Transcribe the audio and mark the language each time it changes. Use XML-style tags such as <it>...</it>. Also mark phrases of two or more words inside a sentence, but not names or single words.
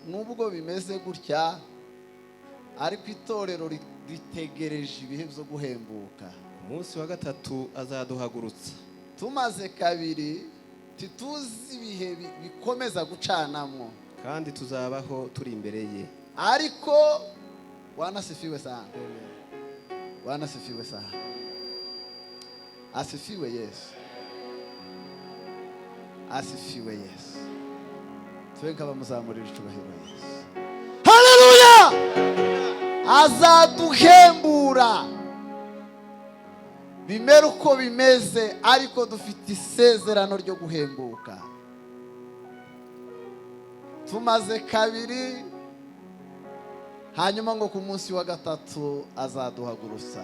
<rn>Nubwo bimeze gutya, ariko itorero ritegereje ibihe byo guhembuka. Umunsi wa 3 azaduhagurutsa. Tumaze kabiri, tituzi ibihe bikomeza gucanamo, kandi tuzabaho turi imbere ye.</rn> <sw>Ariko wanasifiwe sana. Wanasifiwe sana. Asifiwe Yesu. Asifiwe Yesu.</sw> <rn>Twenka bamuzamurira icubahiro Yesu. Haleluya! Azaduhembura. Bimera uko bimeze, ariko dufite isezerano ryo guhembuka. Tumaze kabiri, hanyuma ngo ku munsi wa 3 azaduhagurutsa.</rn>